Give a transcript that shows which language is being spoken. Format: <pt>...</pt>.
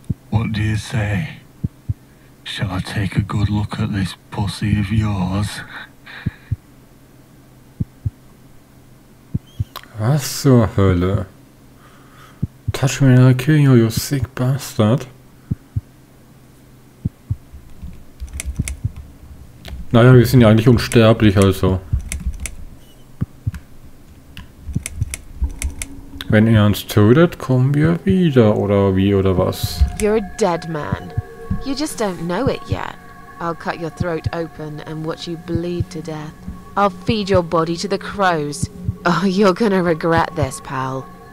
<en>What do you say? Shall I take a good look at this pussy of yours?</en> <de>Was zur Hölle?</de> <en>Touch me and I'll kill you, you sick bastard.</en> <de>Naja, wir sind ja eigentlich unsterblich, also. Wenn er uns tötet, kommen wir wieder, oder wie, oder was?</de> <en>You're a dead man. You just don't know it yet. I'll cut your throat open and watch you bleed to death. I'll feed your body to the crows. Oh, you're gonna regret this, pal.</en>